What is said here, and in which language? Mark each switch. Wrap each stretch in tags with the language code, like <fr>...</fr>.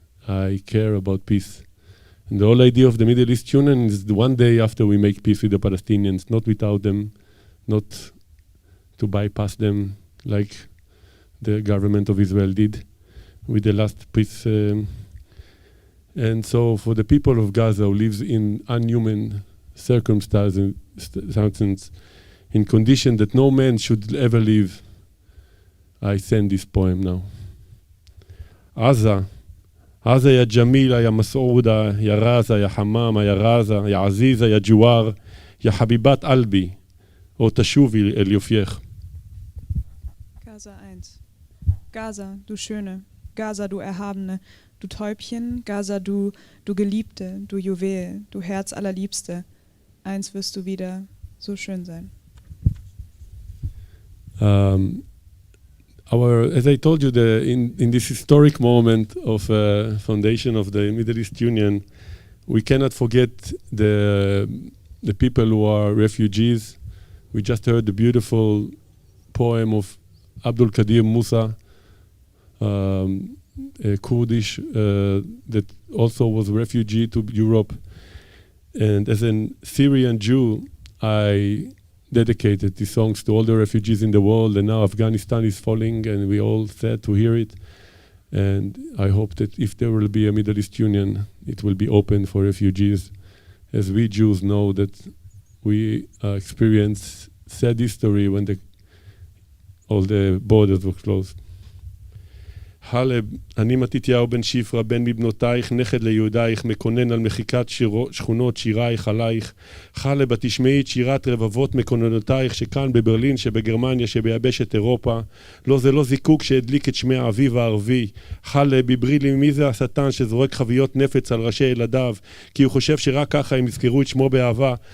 <en>I care about peace. And the whole idea of the Middle East Union is the one day after we make peace with the Palestinians, not without them, not to bypass them like the government of Israel did with the last peace. And so for the people of Gaza who lives in unhuman circumstances, in conditions that no man should ever live, I send this poem now.</en> <ar>عزة يا جميلة يا مسعودة يا رازة يا حمامة يا رازة يا عزيزة يا جوار يا حبيبات قلبي</ar> <he>או תשובי אל יופייך.</he> <de>Gaza 1. Gaza, du Schöne, Gaza, du Erhabene, du Täubchen, Gaza, du Geliebte, du Juwel, du Herz allerliebste. Eins wirst du wieder so schön sein.</de> <en>As I told you, in this historic moment of foundation of the Middle East Union, we cannot forget the people who are refugees. We just heard the beautiful poem of Abdulkadir Musa, a Kurdish that also was a refugee to Europe. And as a Syrian Jew, dedicated these songs to all the refugees in the world, and now Afghanistan is falling, and we all sad to hear it. And I hope that if there will be a Middle East Union, it will be open for refugees, as we Jews know that we experienced sad history when all the borders were closed.</en> <he>חלב, אני מתתיהו בן שפרה, בן מבנותייך, נכד ליהודייך, מקונן על מחיקת שכונות שירייך עלייך. חלב, התשמעי את שירת רבבות מקוננותייך, שכאן בברלין, שבגרמניה, שביבשת אירופה. לא, זה לא זיקוק שהדליק את שמי האביב הערבי. חלב, בברי לי מי זה השטן שזורק חביות נפץ על ראשי ילדיו, כי הוא חושב שרק ככה הם יזכרו את שמו באהבה.</he>